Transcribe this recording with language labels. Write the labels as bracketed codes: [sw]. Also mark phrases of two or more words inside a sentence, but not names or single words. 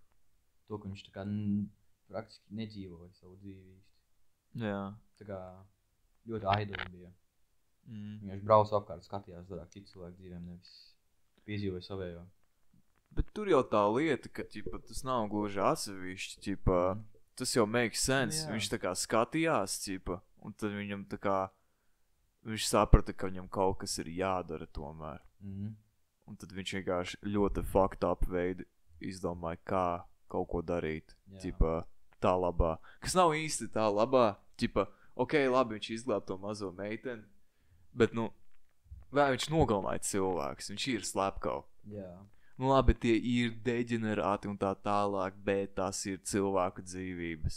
[lv] To, ka viņš tā kā praktiski nedzīvoja savu dzīvi īsti. Jā. Tā kā ļoti aidoli bija. Mm. Viņš brauc apkārt, skatījās vairāk citu cilvēku dzīvēm, nevis piedzīvoja savējo. Bet tur jau tā lieta, ka ķipa, tas nav gluži atsevišķi, ķipa, tas jau [en] makes sense. [lv] Jā. Viņš tā kā skatījās, ķipa, un tad viņam tā kā, viņš saprata, ka viņam kaut kas ir jādara tomēr. Mhm. Un tad viņš vienkārši ļoti [en] fucked up [lv] veidu izdomāja, kā kaut ko darīt, Jā. ķipa, tā labā. Kas nav īsti tā labā, ķipa, ok, labi, viņš izglāb to mazo meiteni, bet, nu, vai viņš nogalināja cilvēks, viņš ir slepkau. Jā. Nu labi, tie ir deģenerāti un tā tālāk, bet tās ir cilvēku dzīvības.